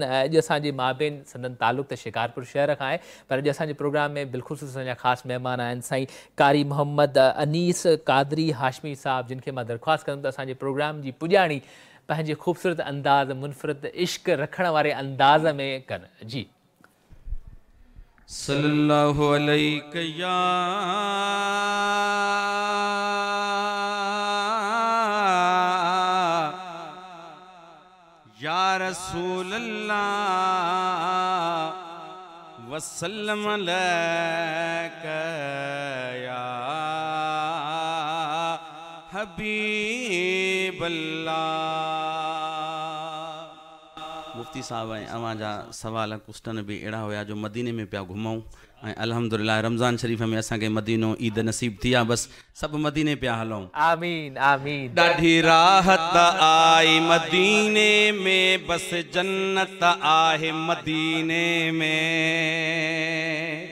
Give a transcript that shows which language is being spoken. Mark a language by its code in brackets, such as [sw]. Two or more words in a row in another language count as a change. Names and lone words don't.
[sd] अॼु असांजे माबेन संदन तालुक़ त शिकारपुर शहर खां आहे, पर अॼु असांजे प्रोग्राम में बिलख़ुसूस असांजा ख़ासि महिमान आहिनि साईं कारी मोहम्मद अनीस कादरी हाशमी साहब, जिन खे मां दरख़्वास्त कंदुमि त असांजे प्रोग्राम जी पुॼाणी पंहिंजे ख़ूबसूरत अंदाज़ मुनफ़रिद इश्क रखण वारे अंदाज़ में कनि। जी [ar] صلى الله عليه يا رسول الله وسلم عليك يا حبيب الله. [sd] मुफ्ती साहब ऐं अवां जा सवाल क्वेश्चन भी अड़ा हुआ जो मदीने में पिया घुमूं ऐं अल्हम्दुलिल्लाह रमज़ान शरीफ़ में असांखे मदीनो ईद नसीब थी आहे, बस सब मदीने पिया हलूं। आमीन आमीन। ॾाढी राहत आई मदीने में, बस जन्नत आहे मदीने में।